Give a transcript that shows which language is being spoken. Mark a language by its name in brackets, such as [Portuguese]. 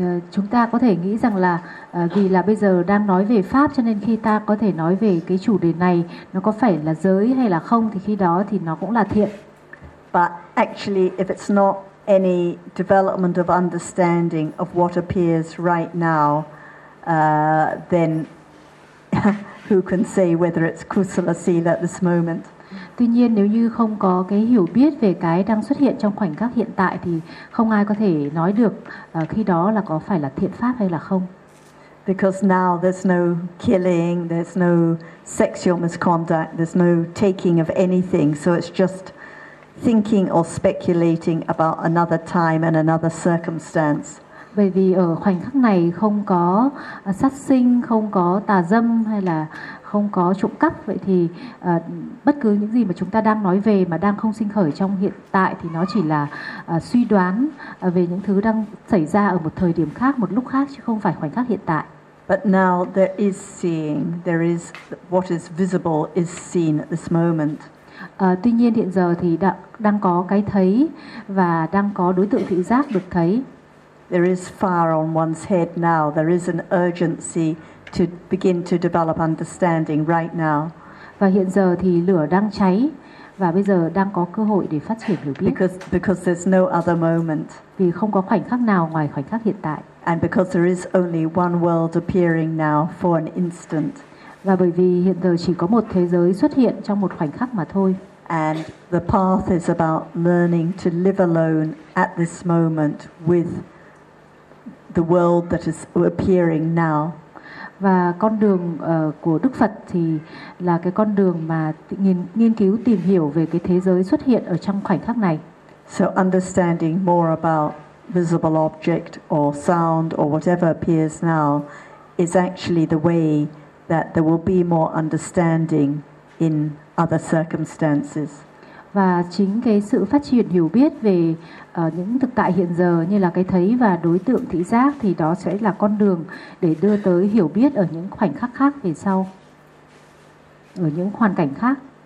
[Vietnamese] Chúng ta có thể nghĩ rằng là vì là bây giờ đang nói về pháp, cho nên khi ta có thể nói về cái chủ đề này nó có phải là giới hay là không, thì khi đó thì nó cũng là thiện. [English] But actually, if it's not any development of understanding of what appears right now, then who can say whether it's kusala sila at this moment? [Vietnamese] Tuy nhiên nếu như không có cái hiểu biết về cái đang xuất hiện trong khoảnh khắc hiện tại thì không ai có thể nói được khi đó là có phải là thiện pháp hay là không. [English] Because now there's no killing, there's no sexual misconduct, there's no taking of anything, so it's just thinking or speculating about another time and another circumstance. [Vietnamese] Bởi vì ở khoảnh khắc này không có sát sinh, không có tà dâm hay là không có trộm cắp, vậy thì bất cứ những gì mà chúng ta đang nói về mà đang không sinh khởi trong hiện tại thì nó chỉ là suy đoán về những thứ đang xảy ra ở một thời điểm khác, một lúc khác, chứ không phải khoảnh khắc hiện tại. [English] But now there is seeing, there is what is visible is seen at this moment. [Vietnamese] Tuy nhiên hiện giờ thì đang có cái thấy và đang có đối tượng thị giác được thấy. [English] There is fire on one's head now. There is an urgency to begin to develop understanding right now. [Vietnamese] Và hiện giờ thì lửa đang cháy và bây giờ đang có cơ hội để phát triển hiểu biết. [English] Because there's no other moment. [Vietnamese] Vì không có khoảnh khắc nào ngoài khoảnh khắc hiện tại. [English] And because there is only one world appearing now for an instant. [Vietnamese] Và bởi vì hiện giờ chỉ có một thế giới xuất hiện trong một khoảnh khắc mà thôi. [English] And the path is about learning to live alone at this moment with the world that is appearing now. [Vietnamese] Và con đường của Đức Phật thì là cái con đường mà nghiên cứu tìm hiểu về cái thế giới xuất hiện ở trong khoảnh khắc này. [English] So understanding more about visible object or sound or whatever appears now is actually the way that there will be more understanding in other circumstances. [Vietnamese] Và chính cái sự phát triển hiểu biết về những thực tại hiện giờ như là cái thấy và đối tượng thị giác thì đó sẽ là con đường để đưa tới hiểu biết ở những khoảnh khắc khác về sau, ở những hoàn cảnh khác.